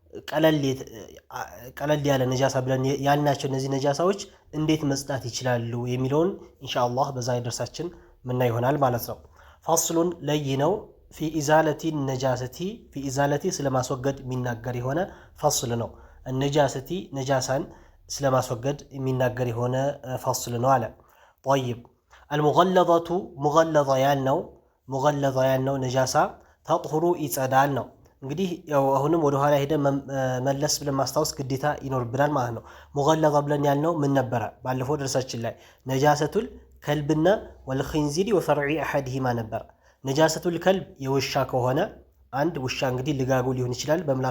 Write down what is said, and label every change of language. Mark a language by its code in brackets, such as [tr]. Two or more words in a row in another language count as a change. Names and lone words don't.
[am] ቀለል ያለ ነጃሳ ብለን ያልናቸው እነዚህ ነጃሳዎች እንዴት መጽዳት ይችላሉ የሚለውን ኢንሻአላህ በዛ ደርሳችን ምና ይሆናል ማለት ነው። ፋስሉን ለይነው [ar] في إزالة النجاسة في إزالة [am] ስለማስወገድ የሚናገር የሆነ ፋስል ነው። النجاسة ነጃሳን ስለማስወገድ የሚናገር የሆነ ፋስል ነው አለ። [ar] طيب المغلظة [am] مغلظة ያልነው ነጃሳ ተጥሁሩ ይጸዳል ነው። እንግዲህ ያው አሁንም ወደ ኋላ ሄደ መለስ ብለን ማስታወስ ግዴታ ይኖርብናል ማለት ነው። ሙገለዛ ብለን ያልነው ምን ነበረ? ባለፈው ደርሳችን ላይ [ar] نجاسة الكلب والخنزير وفرع أحدهما [am] ነበረ። [ar] نجاسة الكلب [am] የውሻ ከሆነ አንድ ውሻ እንግዲህ ልጋጉ ሊሆን ይችላል በምላሱ